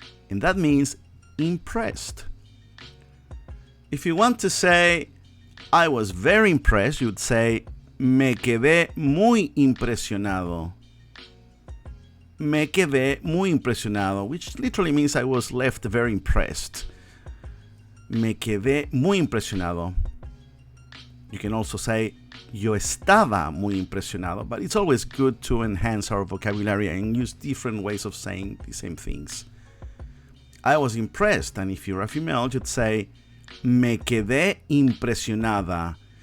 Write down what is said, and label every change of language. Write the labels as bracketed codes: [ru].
[en] And that means impressed. If you want to say I was very impressed, you would say [es] me quedé muy impresionado. Me quedé muy impresionado, [en] which literally means I was left very impressed. [es] Me quedé muy impresionado. [en] You can also say [es] yo estaba muy impresionado, [en] but it's always good to enhance our vocabulary and use different ways of saying the same things. I was impressed, and if you're a female, you'd say [es] me quedé impresionada.